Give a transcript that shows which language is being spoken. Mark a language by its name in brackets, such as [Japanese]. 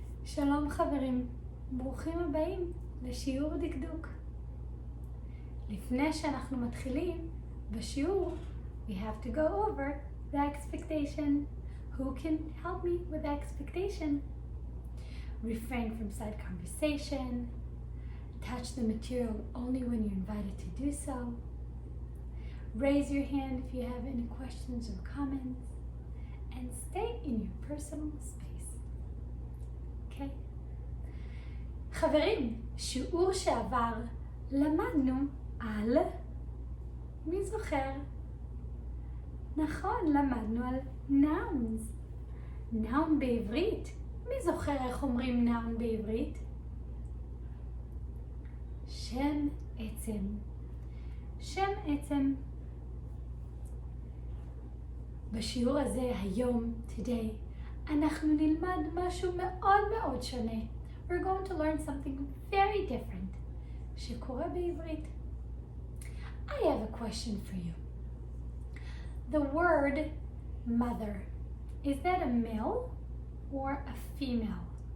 [Hebrew] שלום חברים, ברוכים הבאים לשיעור דקדוק. לפני שאנחנו מתחילים בשיעור, [English] we have to go over the expectation. Who can help me with the expectation? Refrain from side conversation. Touch the material only when you're invited to do so. Raise your hand if you have any questions or comments. And stay in your personal space. Okay? [Hebrew] חברים, שיעור שעבר למדנו על... מי זוכר? נכון, למדנו על nouns. noun בעברית. מי זוכר איך אומרים noun בעברית? שם עצם. שם עצם. בשיעור הזה היום, [English] today, [Hebrew] אנחנו נלמד משהו מאוד מאוד שונה. [English] We're going to learn something very different [Hebrew] שקורה בעברית. [English] I have a question for you. The word mother, is that a male or a female?